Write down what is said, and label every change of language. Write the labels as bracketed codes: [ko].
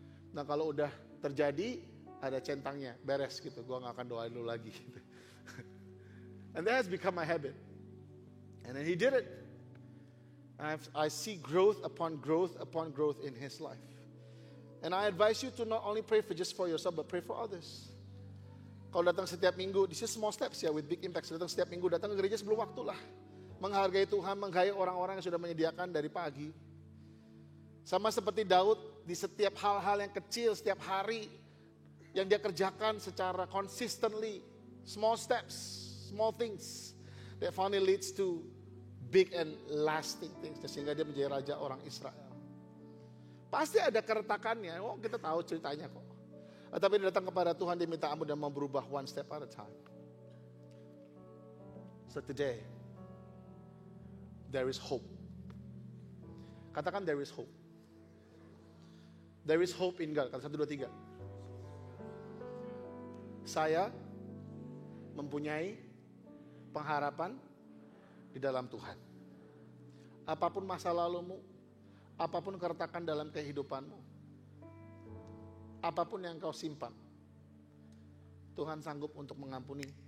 [id] Nah kalau udah terjadi, ada centangnya, beres gitu, gue gak akan doain lu lagi gitu. [en] And that has become my habit. And then he did it. I see growth upon growth in his life. And I advise you to not only pray just for yourself, but pray for others. [id] Kalau datang setiap minggu, [en] this is small steps [id] ya, [en] with big impact. [id] Datang setiap minggu, datang ke gereja sebelum waktu lah. Menghargai Tuhan, menghargai orang-orang yang sudah menyediakan dari pagi. Sama seperti Daud, di setiap hal-hal yang kecil, setiap hari, yang dia kerjakan secara [en] consistently, small steps, small things, that finally leads to big and lasting things. [id] Sehingga dia menjadi raja orang Israel. Pasti ada keretakannya, kita tahu ceritanya kok. Tapi dia datang kepada Tuhan, dia minta ampun dan mau berubah [en] one step at a time. So today, there is hope. [id] Katakan [en] there is hope. There is hope in God. [id] Kata 1, 2, 3. Saya mempunyai pengharapan di dalam Tuhan. Apapun masa lalumu, apapun keretakan dalam kehidupanmu, apapun yang kau simpan, Tuhan sanggup untuk mengampuni.